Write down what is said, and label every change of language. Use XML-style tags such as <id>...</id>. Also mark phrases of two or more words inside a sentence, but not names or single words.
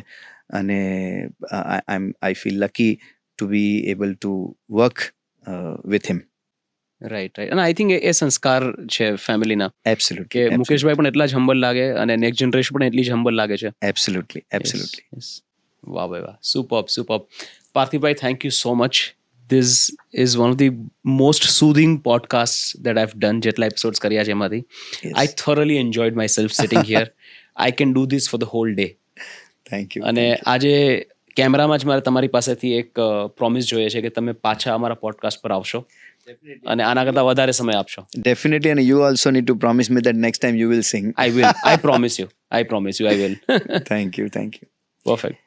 <en>અને I feel lucky to be able to work with him.</en> <gu>રાઈટ. અને</gu> <en>I think</en> <gu>એ સંસ્કાર છે ફેમિલીના,</gu> <en>એબ્સોલ્યુટલી</en> <gu>કે મુકેશભાઈ પણ એટલા જ હમ્બલ લાગે અને</gu> <en>next generation</en> <gu>પણ એટલી જ હમ્બલ લાગે છે.</gu> <en>એબ્સોલ્યુટલી.</en> <gu>વાહ ભાઈ વાહ,</gu> <en>સુપર્બ. પાર્થિવભાઈ, thank you so much. This is one of the most soothing podcasts that I've done.</en> <gu>જેટલા એપિસોડ્સ કર્યા છે એમાંથી</gu> <en>I thoroughly enjoyed myself sitting here. I can do this for the whole day. thank you.</en> <gu>અને આજે કેમેરામાં જ મારે તમારી પાસેથી એક પ્રોમિસ જોઈએ છે કે તમે પાછા અમારા પોડકાસ્ટ પર આવશો અને આના કરતાં વધારે સમય આપશો.</gu> <en>Definitely, and you also need to promise me that next time you will sing. I will. I promise you. I will. Thank you. Perfect.</en>